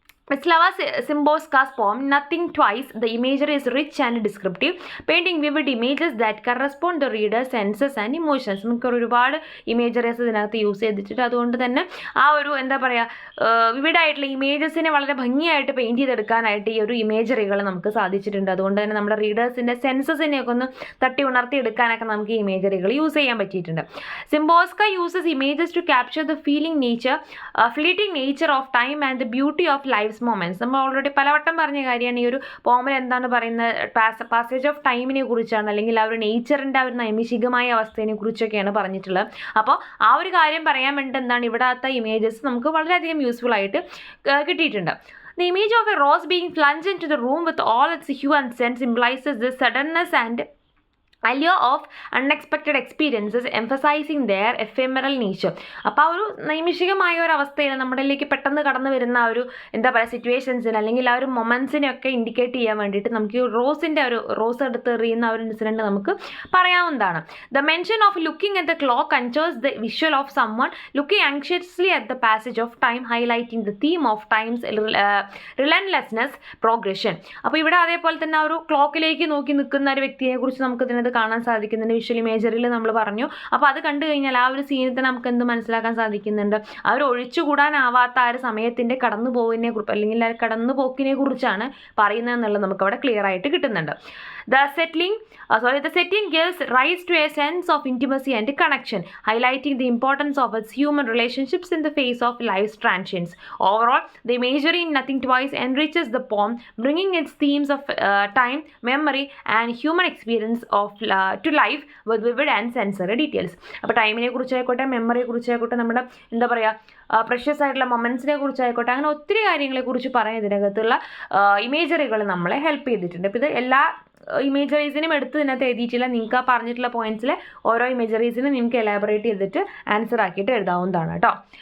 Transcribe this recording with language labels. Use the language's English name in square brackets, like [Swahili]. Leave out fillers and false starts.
[English] Wisława Szymborska's poem Nothing Twice, the imagery is rich and descriptive, painting vivid images that correspond to the reader's senses and emotions. [Malayalam] നമുക്ക് ഒരുപാട് imageries ഇതിനകത്ത് use ചെയ്തിട്ട് അതുകൊണ്ട് തന്നെ ആ ഒരു എന്താ പറയുക വിവിഡായിട്ടുള്ള ഇമേജസിനെ വളരെ ഭംഗിയായിട്ട് പെയിൻറ്റ് ചെയ്തെടുക്കാനായിട്ട് ഈ ഒരു ഇമേജറികൾ നമുക്ക് സാധിച്ചിട്ടുണ്ട്. അതുകൊണ്ട് തന്നെ നമ്മുടെ റീഡേഴ്സിൻ്റെ സെൻസസിനെയൊക്കെ ഒന്ന് തട്ടി ഉണർത്തി എടുക്കാനൊക്കെ നമുക്ക് ഈ ഇമേജറികൾ യൂസ് ചെയ്യാൻ പറ്റിയിട്ടുണ്ട്. [English] Szymborska uses images to capture the fleeting nature of time and the beauty of life's moments. [Malayalam] നമ്മൾ ഓൾറെഡി പലവട്ടം പറഞ്ഞ കാര്യമാണ് ഈ ഒരു പോമിൽ എന്താണ് പറയുന്നത്, പാസേജ് ഓഫ് ടൈമിനെ കുറിച്ചാണ്, അല്ലെങ്കിൽ ആ ഒരു നേച്ചറിൻ്റെ ആ ഒരു നൈമിഷികമായ അവസ്ഥയെ കുറിച്ചൊക്കെയാണ് പറഞ്ഞിട്ടുള്ളത്. അപ്പോൾ ആ ഒരു കാര്യം പറയാൻ വേണ്ടി എന്താണ് ഇവിടത്തെ ഇമേജസ് നമുക്ക് വളരെയധികം യൂസ്ഫുൾ ആയിട്ട് കിട്ടിയിട്ടുണ്ട്. [English] The image of a rose being plunged into the room with all its hue and scent symbolizes the suddenness and allure of unexpected experiences, emphasizing their ephemeral nature. [Malayalam] അപ്പോൾ ആ ഒരു നൈമിഷികമായ ഒരു അവസ്ഥയിൽ നമ്മളിലേക്ക് പെട്ടെന്ന് കടന്നു വരുന്ന ആ ഒരു എന്താ പറയുക സിറ്റുവേഷൻസിന് അല്ലെങ്കിൽ ആ ഒരു മൊമെൻറ്റ്സിനെയൊക്കെ ഇൻഡിക്കേറ്റ് ചെയ്യാൻ വേണ്ടിയിട്ട് നമുക്ക് ഈ റോസിൻ്റെ ഒരു റോസ് എടുത്ത് എറിയുന്ന ആ ഒരു ഇൻസിഡൻറ്റ് നമുക്ക് പറയാവുന്നതാണ്. [English] The mention of looking at the clock conjures the visual of someone looking anxiously at the passage of time, highlighting the theme of time's relentlessness progression. [Malayalam] അപ്പോൾ ഇവിടെ അതേപോലെ തന്നെ ആ ഒരു ക്ലോക്കിലേക്ക് നോക്കി നിൽക്കുന്ന ഒരു വ്യക്തിയെ കുറിച്ച് നമുക്ക് ഇതിനകത്ത് കാണാൻ സാധിക്കുന്നുണ്ട്. വിഷ്വൽ ഇമേജറിയിൽ നമ്മൾ പറഞ്ഞു. അപ്പോൾ അത് കണ്ടു കഴിഞ്ഞാൽ ആ ഒരു സീനിൽ തന്നെ നമുക്ക് എന്ത് മനസ്സിലാക്കാൻ സാധിക്കുന്നുണ്ട്, ആ ഒരു ഒഴിച്ചുകൂടാനാവാത്ത ആ ഒരു സമയത്തിൻ്റെ കടന്നുപോകിനെ കുറിച്ച് അല്ലെങ്കിൽ ആ കടന്നുപോക്കിനെ കുറിച്ചാണ് പറയുന്നതെന്നുള്ളത് നമുക്ക് അവിടെ ക്ലിയർ ആയിട്ട് കിട്ടുന്നുണ്ട്. [English] The setting gives rise to a sense of intimacy and connection, highlighting the importance of its human relationships in the face of life's transients. Overall, the imagery in Nothing Twice enriches the poem, bringing its themes of time, memory, and human experience to life with vivid and sensory details. [Malayalam] അപ്പോൾ ടൈമിനെ കുറിച്ചായിക്കോട്ടെ, മെമ്മറിയെ കുറിച്ചായിക്കോട്ടെ, നമ്മുടെ എന്താ പറയുക precious ആയിട്ടുള്ള മൊമെൻറ്റ്സിനെ കുറിച്ചായിക്കോട്ടെ, അങ്ങനെ ഒത്തിരി കാര്യങ്ങളെക്കുറിച്ച് പറയാൻ ഇതിനകത്തുള്ള ഇമേജറികൾ നമ്മളെ ഹെൽപ്പ് ചെയ്തിട്ടുണ്ട്. അപ്പോൾ ഇത് എല്ലാ ഇമേജറീസിനും എടുത്ത് ഇതിനകത്ത് എഴുതിയിട്ടില്ല. നിങ്ങൾക്ക് ആ പറഞ്ഞിട്ടുള്ള പോയിന്റ്സിലെ ഓരോ ഇമേജറീസിനും നിങ്ങൾക്ക് എലാബറേറ്റ് ചെയ്തിട്ട് ആൻസർ ആക്കിയിട്ട് എഴുതാവുന്നതാണ് കേട്ടോ.